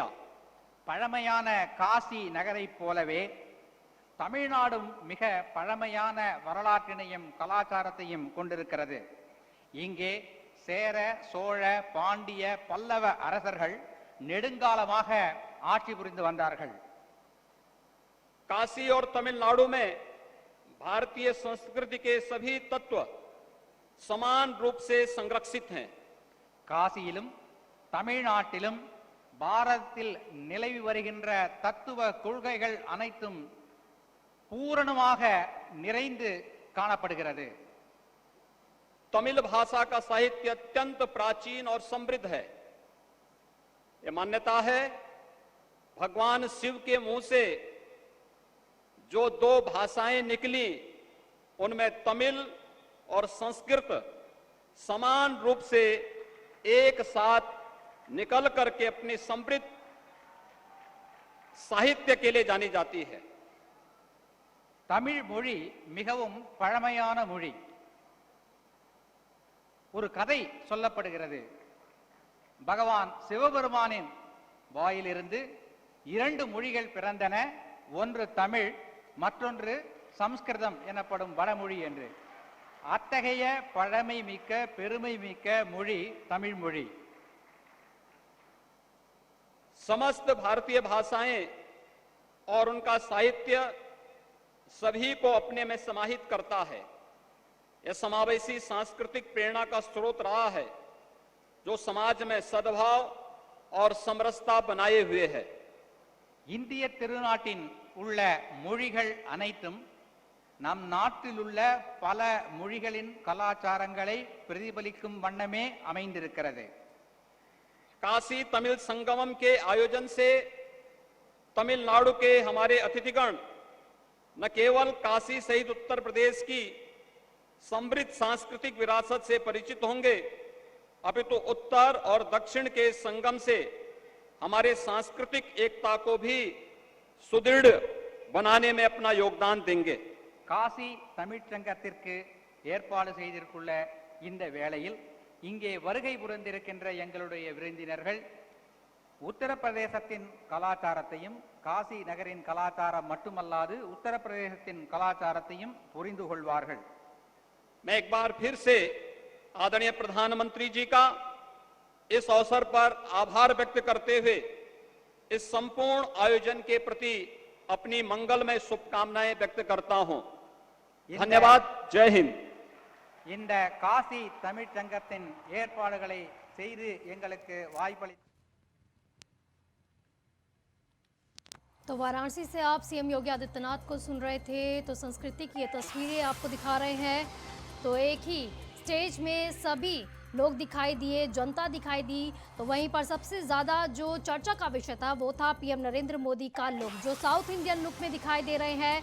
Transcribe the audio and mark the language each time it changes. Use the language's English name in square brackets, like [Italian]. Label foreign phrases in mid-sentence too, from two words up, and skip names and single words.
[Tamil] பழமையான காசி நகரைப் போலவே தமிழ்நாடும் மிக பழமையான வரலாற்றினையும் கலாச்சாரத்தையும் கொண்டிருக்கிறது. இங்கே சேர, சோழ, பாண்டிய, பல்லவ அரசர்கள் நெடுங்காலமாக ஆட்சி புரிந்து வந்தார்கள். [Hindi] काशी और तमिलनाडु में भारतीय संस्कृति के सभी तत्व समान रूप से संरक्षित हैं। [Tamil] காசியிலும் தமிழ்நாட்டிலும் பாரதத்தில் நிலவி வருகின்ற தத்துவ கொள்கைகள் அனைத்தும் பூரணமாக நிறைந்து காணப்படுகிறது. [Hindi] तमिल भाषा का साहित्य अत्यंत प्राचीन और समृद्ध है। यह मान्यता है भगवान शिव के मुंह से जो दो भाषाएं निकली उनमें तमिल और संस्कृत समान रूप से एक साथ निकल करके अपनी समृद्ध साहित्य के लिए जानी जाती है। [Tamil] தமிழ் மொழி மிகவும் பழமையான மொழி. ஒரு கதை சொல்லப்படுகிறது. பகவான் சிவபெருமானின் வாயிலிருந்து இரண்டு மொழிகள் பிறந்தன. ஒன்று தமிழ், மற்றொன்று சம்ஸ்கிருதம் எனப்படும் வடமொழி என்று. அத்தகைய பழமை மிக்க, பெருமை மிக்க மொழி தமிழ் மொழி. [Hindi] समस्त भारतीय भाषाएं और उनका साहित्य सभी को अपने में समाहित करता है। यह समावेशी सांस्कृतिक प्रेरणा का स्रोत रहा है, जो समाज में सद्भाव, और समरसता बनाए हुए है। [Tamil] இந்திய திருநாட்டின் உள்ள மொழிகள் அனைத்தும் நம் நாட்டில் உள்ள பல மொழிகளின் கலாச்சாரங்களை பிரதிபலிக்கும் வண்ணமே அமைந்திருக்கிறது. [Hindi] काशी तमिल संगमम के आयोजन से तमिलनाडु के हमारे अतिथिगण न केवल काशी सहित उत्तर प्रदेश की समृद्ध सांस्कृतिक विरासत से परिचित होंगे, अपितु उत्तर और दक्षिण के संगम से हमारे सांस्कृतिक एकता को भी सुदृढ़ बनाने में अपना योगदान देंगे. [Tamil] காசி தமிழ்ச் சங்கத்திற்கு ஏற்பாடு செய்திருக்குள்ள இந்த வேளையில் இங்கே வருகை புரிந்திருக்கின்ற எங்களுடைய விருந்தினர்கள் உத்தரப்பிரதேசத்தின் கலாச்சாரத்தையும் காசி நகரின் கலாச்சாரம் மட்டுமல்லாது உத்தரப்பிரதேசத்தின் கலாச்சாரத்தையும் புரிந்து கொள்வார்கள். [Hindi] मैं एक बार फिर से आदरणीय प्रधानमंत्री जी का इस अवसर पर आभार व्यक्त करते हुए इस संपूर्ण आयोजन के प्रति अपनी मंगलमय शुभकामनाएं व्यक्त करता हूं. धन्यवाद. जय हिंद. [Tamil] இந்த காசி தமிழ்ச் சங்கத்தின் ஏற்பாடுகளை செய்து எங்களுக்கு வாய்ப்பளி [Hindi] तो वाराणसी से आप सीएम योगी आदित्यनाथ को सुन रहे थे। तो संस्कृति की ये तस्वीरें आपको दिखा रहे हैं। तो एक ही स्टेज में सभी लोग दिखाई दिए, जनता दिखाई दी। तो वहीं पर सबसे ज़्यादा जो चर्चा का विषय था वो था पीएम नरेंद्र मोदी का लुक, जो [English] South Indian look [Hindi] में दिखाई दे रहे हैं।